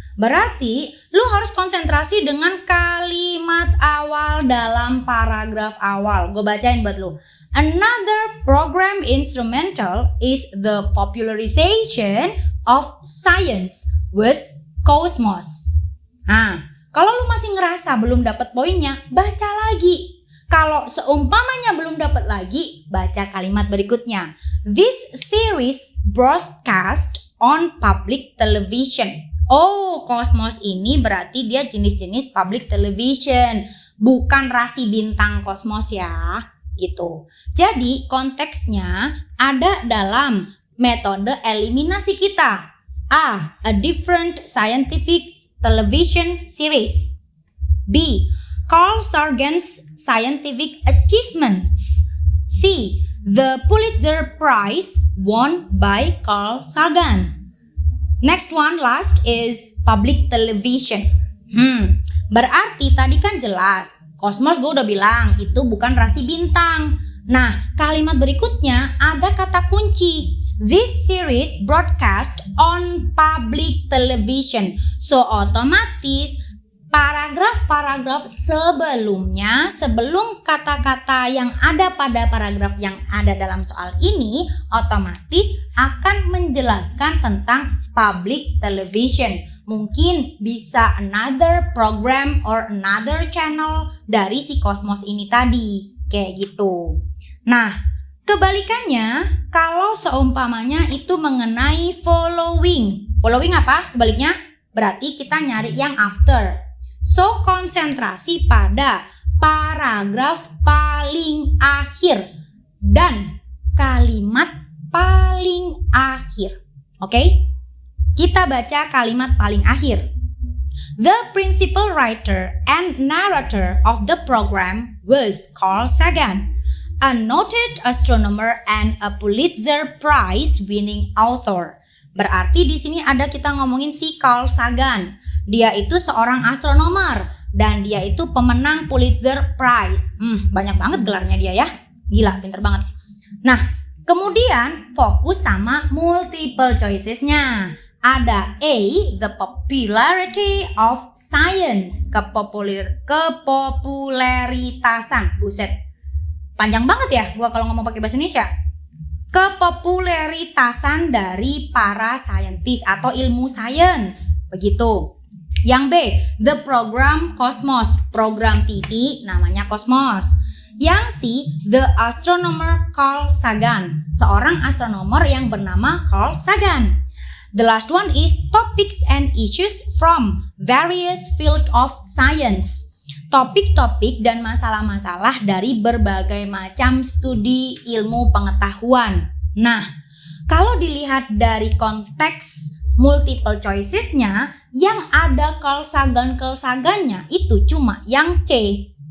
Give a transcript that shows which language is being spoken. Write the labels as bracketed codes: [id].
[id] Berarti lu harus konsentrasi dengan kalimat awal dalam paragraf awal. Gue bacain buat lu. [en] Another program instrumental is the popularization of science with cosmos. [id] Kalau lu masih ngerasa belum dapat poinnya, baca lagi. Kalau seumpamanya belum dapat lagi, baca kalimat berikutnya. [en] This series broadcast on public television. [id] Oh, Cosmos ini berarti dia jenis-jenis public television, bukan rasi bintang kosmos ya, gitu. Jadi konteksnya ada dalam metode eliminasi kita. [en] A different scientific television series. B. Carl Sagan's scientific achievements. C. The Pulitzer Prize won by Carl Sagan. Next one, last is public television. [id] Berarti tadi kan jelas, kosmos gue udah bilang itu bukan rasi bintang. Nah, kalimat berikutnya ada kata kunci. [en] This series broadcast on public television. [id] So, otomatis paragraf-paragraf sebelumnya, sebelum kata-kata yang ada pada paragraf yang ada dalam soal ini, otomatis akan menjelaskan tentang public television. Mungkin bisa [en] another program or another channel [id] dari si Kosmos ini tadi. Kayak gitu. Nah, kebalikannya, kalau seumpamanya itu mengenai following. Following apa? Sebaliknya, berarti kita nyari yang after. So, konsentrasi pada paragraf paling akhir dan kalimat paling akhir. Oke? Kita baca kalimat paling akhir. [en] The principal writer and narrator of the program was Carl Sagan, a noted astronomer and a Pulitzer Prize winning author. [id] Berarti di sini ada kita ngomongin si Carl Sagan. Dia itu seorang astronomer dan dia itu pemenang Pulitzer Prize. Banyak banget gelarnya dia ya. Gila, pinter banget. Nah, kemudian fokus sama multiple choicesnya. Ada A, [en] the popularity of science, kepopuleritasan. [id] Buset, panjang banget ya gua kalau ngomong pakai bahasa Indonesia. Kepopuleritasan dari para saintis atau ilmu sains, begitu. Yang B, [en] the program Cosmos, [id] program TV namanya Cosmos. Yang C, [en] the astronomer Carl Sagan, [id] seorang astronomer yang bernama Carl Sagan. [en] The last one is topics and issues from various field of science. [id] Topik-topik dan masalah-masalah dari berbagai macam studi ilmu pengetahuan. Nah, kalau dilihat dari konteks multiple choicesnya, yang ada Carl Sagan-nya itu cuma yang C.